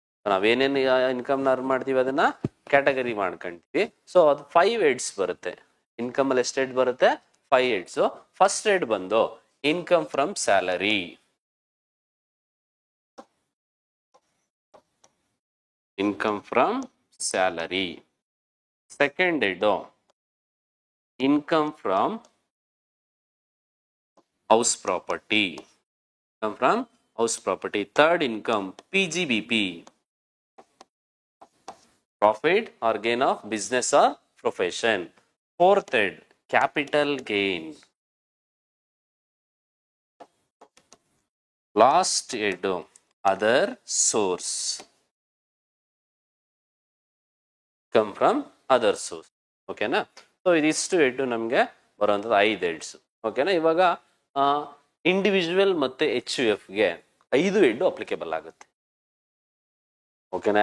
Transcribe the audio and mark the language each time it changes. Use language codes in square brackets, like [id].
[kn] ನಾವೇನೇನು income ನ earn ಮಾಡ್ತೀವಿ ಅದನ್ನ ಕ್ಯಾಟಗರಿ ಮಾಡ್ಕೊಂತೀವಿ. ಸೊ ಅದು 5 ಹೆಡ್ಸ್ ಬರುತ್ತೆ. ಇನ್ಕಮ್ ಅಲ್ಲಿ ಎಷ್ಟು ಹೆಡ್ ಬರುತ್ತೆ, 5 ಹೆಡ್ಸ್. [en] First head ಬಂದು income from salary, income from salary. Second head income from house property, come from house property. Third income PGBP, profit or gain of business or profession. Fourth head capital gain, last head other source, come from other source. ಓಕೆನಾ. [kn] So ಇದಿಷ್ಟು head ನಮಗೆ ಬರುವಂಥದ್ದು 5 heads. ಓಕೆನಾ. ಇವಾಗ individual ಮತ್ತೆ HUFಗೆ 5 head applicable ಆಗುತ್ತೆ. ಓಕೆನಾ.